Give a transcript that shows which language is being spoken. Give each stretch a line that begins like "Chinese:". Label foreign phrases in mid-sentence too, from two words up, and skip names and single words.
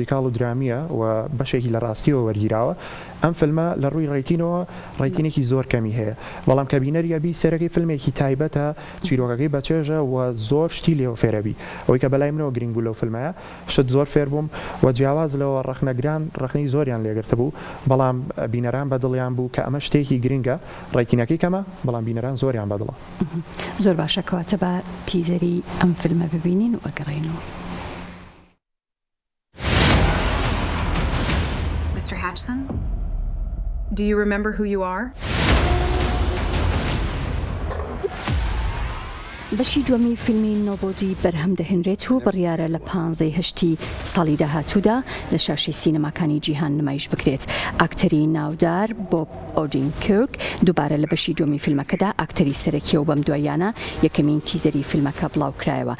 Central Kurdish: و درامیە و بەشێکی لە ڕاستیەوە وەرگیراوە ئەم فیلمە لە ڕووی ڕێتینەوە ڕێتینێکی زۆر کەمی هەیە بەڵام کە بینەریە بی سێرەکەی فیلمێکی تایبەتە چیرۆکەکەی بەچێژە و زۆر شتی لێەوە فێرەبی ئەوەی کە بەلای منەوە گرنگ بوو لەو فیلمەیە شت زۆر فێر بووم و جیاواز لەوە ڕەخنەگران ڕخنەی زۆریان لێگرتە بوو بەڵام بینەران بەدڵیان بوو کە ئەمە شتێکی گرنگە ڕێتینەکەی کەمە بەڵام بینەران زۆریان بەدڵە. زۆر باشە کەواتە بە تیزەری ئەم فیلمە ببینین و ئەگەڕێنەوە.
English: Mr. Hatchson, do you remember who you are?
Central Kurdish: بەشی دووەمی فیلمی نۆبۆدی بەرهەم دەهێنرێت و بڕیارە لە 15 هەشتی ساڵی داهاتوودا لە شاشەی سینەماکانی جیهان نمایش بکرێت. ئاکتەری ناودار بۆب ئۆدینکرک دووبارە لە بەشی دووەمی فیلمەکەدا ئاکتەری سەرەکیە و بەم دوایانە یەکەمین تیزەری فیلمەکە بڵاوکرایەوە.